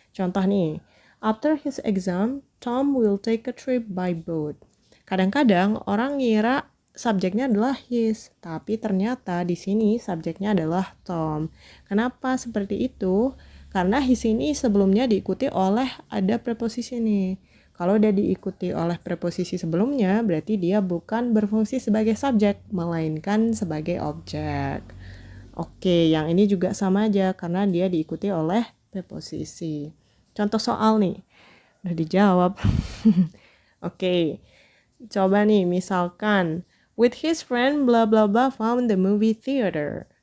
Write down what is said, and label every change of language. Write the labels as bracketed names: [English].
[Indonesian] Contoh nih, [English] after his exam, Tom will take a trip by boat. [Indonesian] Kadang-kadang orang ngira subjeknya adalah his, tapi ternyata di sini subjeknya adalah Tom. Kenapa seperti itu? Karena his ini sebelumnya diikuti oleh ada preposisi nih. Kalau udah diikuti oleh preposisi sebelumnya, berarti dia bukan berfungsi sebagai subjek, melainkan sebagai objek. Oke, yang ini juga sama aja karena dia diikuti oleh preposisi. Contoh soal nih, udah dijawab. Oke, coba nih misalkan, [English] with his friend blah blah blah found the movie theater.